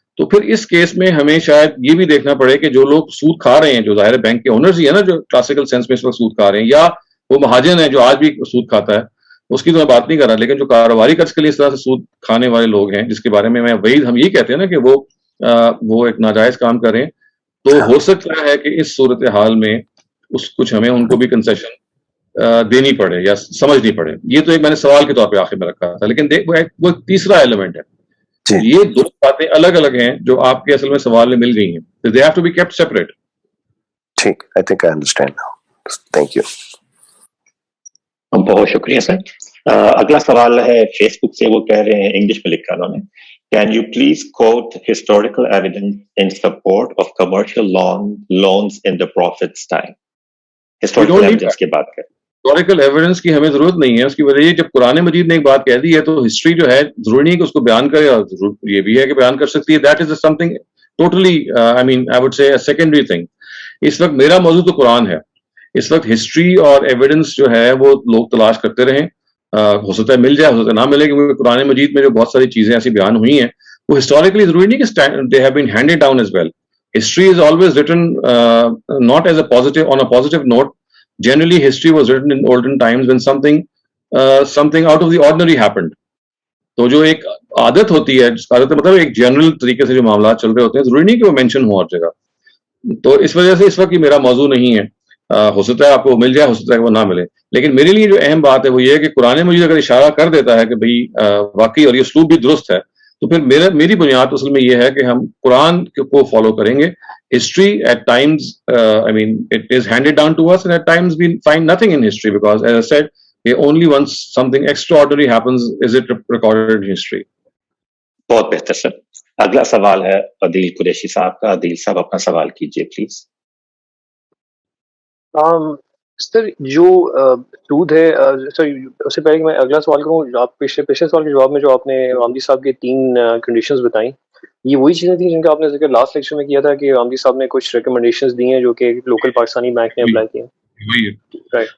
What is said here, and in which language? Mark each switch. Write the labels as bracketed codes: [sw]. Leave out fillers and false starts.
[ur] تو پھر اس کیس میں ہمیں شاید یہ بھی دیکھنا پڑے کہ جو لوگ سود کھا رہے ہیں, جو ظاہر بینک کے اونرز ہی ہے نا جو کلاسیکل سینس میں اس وقت سود کھا رہے ہیں, یا وہ مہاجن ہے جو آج بھی سود کھاتا ہے, اس کی تو میں بات نہیں کر رہا, لیکن جو کاروباری قرض کے لیے اس طرح سے سود کھانے والے لوگ ہیں جس کے بارے میں وہی ہم یہ کہتے ہیں نا کہ وہ ایک ناجائز کام کر رہے ہیں, تو ہو سکتا ہے کہ اس صورتحال میں کچھ ہمیں ان کو بھی کنسیشن دینی پڑے یا سمجھنی پڑے. یہ تو ایک میں نے سوال کے طور پہ آخر میں رکھا تھا, لیکن وہ ایک تیسرا ایلیمنٹ ہے. یہ دو باتیں الگ الگ ہیں جو آپ کے اصل میں سوال میں مل گئی ہیں. [en] They have to be kept separate. ٹھیک, I think I understand now. Thank you. [ur] بہت شکریہ سر. اگلا سوال ہے فیس بک سے, وہ کہہ رہے ہیں, انگلش میں لکھا انہوں نے, [en] Can you please quote historical evidence in support of commercial loans in the Prophet's time? [ur] Historical evidence کی بات کریں. ہسٹوریکل ایویڈنس کی ہمیں ضرورت نہیں ہے. اس کی وجہ یہ جب قرآن مجید نے ایک بات کہہ دی ہے تو ہسٹری جو ہے ضروری نہیں کہ اس کو بیان کرے, اور یہ بھی ہے کہ بیان کر سکتی ہے. [en] That is something totally I would say secondary thing. [ur] اس وقت میرا موضوع تو قرآن ہے. اس وقت ہسٹری اور ایویڈنس جو ہے وہ لوگ تلاش کرتے رہیں, ہو سکتا ہے مل جائے, ہو سکتا ہے نہ ملے, کیونکہ قرآن مجید میں جو بہت ساری چیزیں ایسی بیان ہوئی ہیں وہ ہسٹوریکلی ضروری نہیں کہ [en] they have been handed down as well. History is always written not as a positive, on a positive note. Generally history was written in olden times when something out of the ordinary happened. [ur] تو جو ایک عادت ہوتی ہے, جس عادت مطلب ایک جنرل طریقے سے جو معاملات چل رہے ہوتے ہیں, ضروری نہیں کہ وہ مینشن ہو ہر جگہ. تو اس وجہ سے اس وقت یہ میرا موضوع نہیں ہے. ہو سکتا ہے آپ کو مل جائے, ہو سکتا ہے کہ وہ نہ ملے, لیکن میرے لیے جو اہم بات ہے وہ یہ ہے کہ قرآن مجید اگر اشارہ کر دیتا ہے کہ بھئی واقعی اور یہ اسلوب بھی درست ہے, تو پھر میری بنیاد اصل میں یہ ہے کہ ہم قرآن کو فالو کریں گے. [en] History at times, it is handed down to us, and at times we find nothing in history because, as I said, only once something extraordinary happens is it recorded in history. [ur] بہت بہتر سر. اگلا سوال ہے عدیل قریشی صاحب کا. عدیل صاحب اپنا سوال کیجیے پلیز. سر جو سود ہے, سر اس سے پہلے کہ میں اگلا سوال کروں, آپ پچھلے سوال کے جواب میں جو آپ نے عامدی صاحب کے 3 کنڈیشنز بتائیں, یہ وہی چیزیں تھیں جن کا آپ نے ذکر لاسٹ لیکچر میں کیا تھا کہ عامدی صاحب نے کچھ ریکمنڈیشنز دی ہیں جو کہ لوکل پاکستانی بینک نے اپلائی کی ہیں.